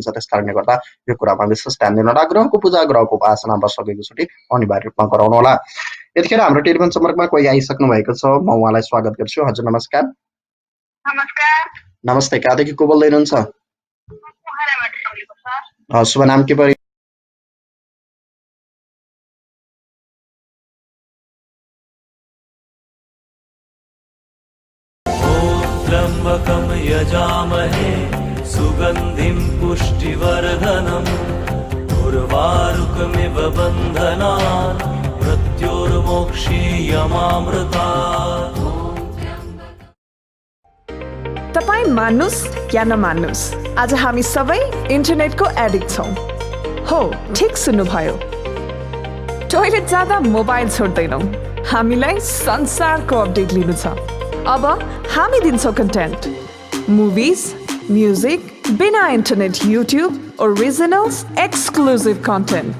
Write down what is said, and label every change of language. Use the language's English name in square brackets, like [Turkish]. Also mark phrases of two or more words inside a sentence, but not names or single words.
[Nepali] त्यस कारणले गर्दा यो कुरामा विशेष ध्यान दिनु होला। ग्रहको पूजा, ग्रहको उपासना वर्षको एकचोटि अनिवार्य रूपमा गराउनु होला। यतिखेर हाम्रो टेलिफोन सम्पर्कमा कोही आइसक्नु भएको छ। म उहाँलाई स्वागत गर्छु। हजुर नमस्कार। नमस्ते, कहाँदेखि को बोल्दै हुनुहुन्छ? शुभ नाम के पऱ्यो? [Sanskrit] त्र्यम्बकं यजामहे सुगन्धिं पुष्टिवर्धनम् उर्वारुकमिव बन्धनान् मृत्योर्मोक्षीयमामृतात्। [Nepali] तपाईं मान्नुस् या नमान्नुस्, आज हामी सबै इन्टरनेटको एडिक्ट छौं। हो, ठिक सुन्नुभयो। टोयलेट जाँदा मोबाइल छोड्दैनौँ। हामीलाई संसारको अपडेट लिनु छ। अब हामी दिन्छौँ [English] content, movies, music, [Nepali] बिना इन्टरनेट युट्युब, [English] originals, exclusive content.